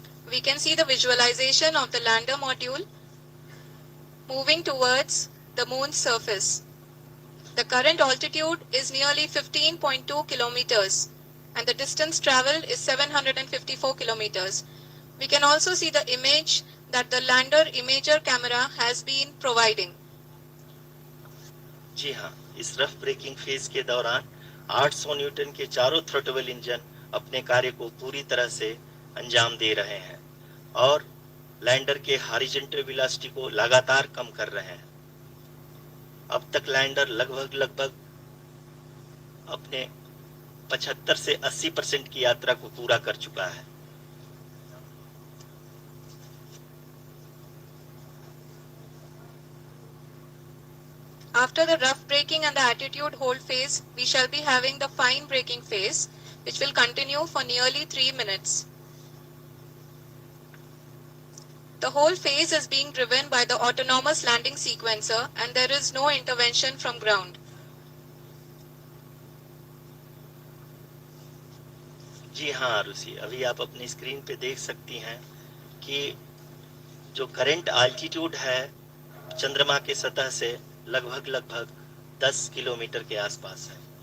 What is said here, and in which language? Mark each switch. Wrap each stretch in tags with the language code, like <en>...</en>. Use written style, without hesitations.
<en>We can see the visualization of the lander module moving towards the moon's surface. The current altitude is nearly 15.2 kilometers and the distance traveled is 754 kilometers. We can also see the image that the lander imager camera has been providing.</en> <hi>जी हाँ, इस rough breaking phase के दौरान 800 Newton के चारों throttle engine अपने कार्य को पूरी तरह से अंजाम दे रहे हैं और लैंडर के हॉरिजॉन्टल वेलोसिटी को लगातार कम कर रहे हैं। अब तक लैंडर लगभग अपने 75 से 80% की यात्रा को पूरा कर चुका है।</hi> <en>After the rough break braking and the attitude hold phase, we shall be having the fine braking phase, which will continue for nearly 3 minutes. The whole phase is being driven by the autonomous landing sequencer and there is no intervention from ground.</en> <hi>जी हाँ आरुषि, अभी आप अपनी screen पे देख सकती हैं कि जो करंट आल्टीट्यूड है चंद्रमा के सतह से लगभग 10 किलोमीटर के आसपास है।</hi>